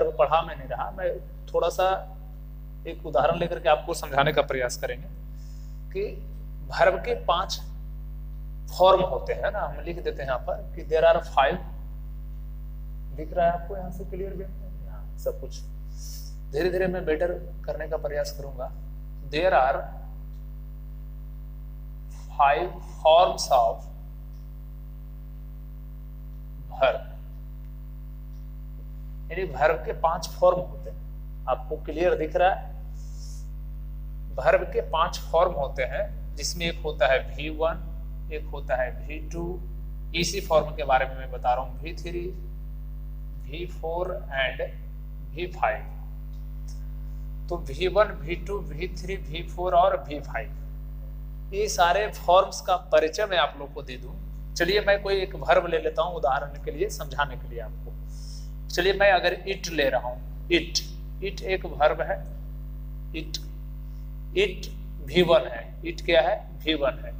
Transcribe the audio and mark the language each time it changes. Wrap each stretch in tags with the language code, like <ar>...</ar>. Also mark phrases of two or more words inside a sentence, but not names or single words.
<hi>वर्ब पढ़ा मैं नहीं रहा, मैं थोड़ा सा एक उदाहरण लेकर के आपको समझाने का प्रयास करेंगे कि वर्ब के 5 फॉर्म होते हैं ना। हम लिख देते हैं यहाँ पर कि</hi> <en>there are 5.</en> <hi>दिख रहा है आपको यहाँ से</hi> <en>clear way</en> <hi>में सब कुछ? धीरे धीरे मैं बेटर करने का प्रयास करूंगा।</hi> <en>there are 5 forms of verb,</en> <hi>यानी वर्ब के 5 फॉर्म होते हैं। आपको क्लियर दिख रहा है? वर्ब के 5 फॉर्म होते हैं, जिसमें एक होता है V1, एक होता है V2, इसी फॉर्म के बारे में मैं बता रहा हूं, V3, V4 एंड V5। तो V1, V2, V3, V4 और V5, ये सारे फॉर्म्स का परिचय मैं आप लोग को दे दूं। चलिए मैं कोई एक वर्ब ले लेता हूं उदाहरण के लिए, समझाने के लिए आपको। चलिए मैं अगर इट ले रहा हूं, इट एक वर्ब है। इट V1 है। इट क्या है? V1 है।</hi>